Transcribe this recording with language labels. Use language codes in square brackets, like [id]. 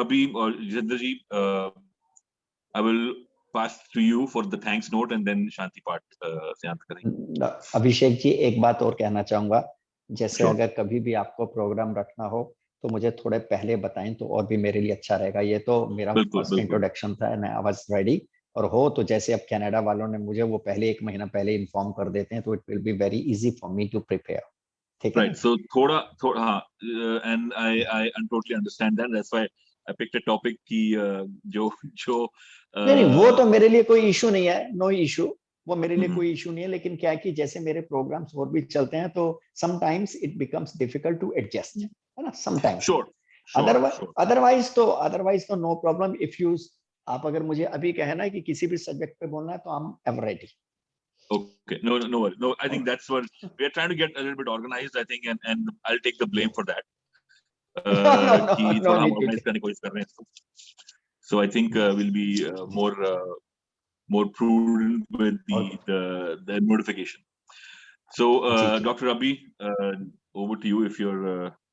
[en] Abhi or Jitendra ji, I will pass to you for the thanks note and then Shanti part [hi] से अंत करेंगे. अभिषेक जी, एक बात और कहना चाहूंगा, जैसे अगर कभी भी आपको प्रोग्राम रखना हो तो मुझे थोड़े पहले बताएं तो और भी मेरे लिए अच्छा रहेगा। ये तो मेरा फर्स्ट इंट्रोडक्शन था [en] and I was ready, [hi] और हो तो जैसे अब कनाडा वालों ने मुझे वो पहले 1 महीना पहले इन्फॉर्म कर देते हैं, तो [en] It will be very easy for me to prepare. [hi] ठीक है, [en] Right? [hi] सो थोड़ा हाँ, [en] and I totally understand that, that's why I picked a topic [hi] की जो नहीं, वो तो मेरे लिए कोई इशू नहीं है, [en] no issue, [hi] वो मेरे लिए कोई इशू नहीं है। लेकिन क्या है कि जैसे मेरे प्रोग्राम्स और भी चलते हैं, तो [en] sometimes it becomes difficult to adjust, [hi] है ना, समटाइम्स। [en] Sure, otherwise तो no problem. If you, [hi] आप अगर मुझे अभी कहना है कि किसी भी सब्जेक्ट पे बोलना है, तो [en] I am ever ready. Okay, no. I think that's what we are trying to get a little bit organized. I think, and I'll take the blame for that. [hi] कि थोड़ा हम organize करने की कोशिश कर रहे हैं. [en] So I think we'll be more prudent with the notification. So Dr. Abhi, over to you if you're.